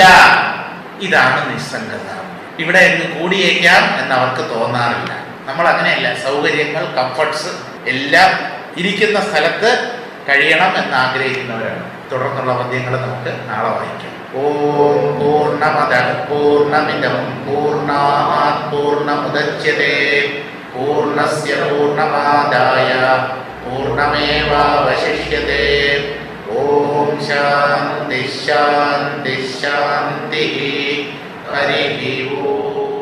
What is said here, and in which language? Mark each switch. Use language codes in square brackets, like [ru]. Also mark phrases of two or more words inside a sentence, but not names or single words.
[ml] ഇതാണ് നിസ്സംഗത. ഇവിടെ എന്ന് കൂടിയേക്കാം എന്ന് അവർക്ക് തോന്നാറില്ല. നമ്മൾ അങ്ങനെയല്ല, സൗകര്യങ്ങൾ, കംഫർട്ട്സ് എല്ലാം ഇരിക്കുന്ന സ്ഥലത്ത് കഴിയണം എന്ന് ആഗ്രഹിക്കുന്നവരാണ്. തുടർന്നുള്ള പദ്യങ്ങൾ നമുക്ക് നാളെ വായിക്കാം. [sa] ഓം പൂർണ്ണമദഃ പൂർണ്ണമിദം പൂർണ്ണാത് പൂർണ്ണമുദച്യതേ പൂർണ്ണസ്യ പൂർണ്ണമാദായ പൂർണ്ണമേവാവശിഷ്യതേ. ഓം ശാന്തി ശാന്തി ശാന്തി. ഹരി ഓം.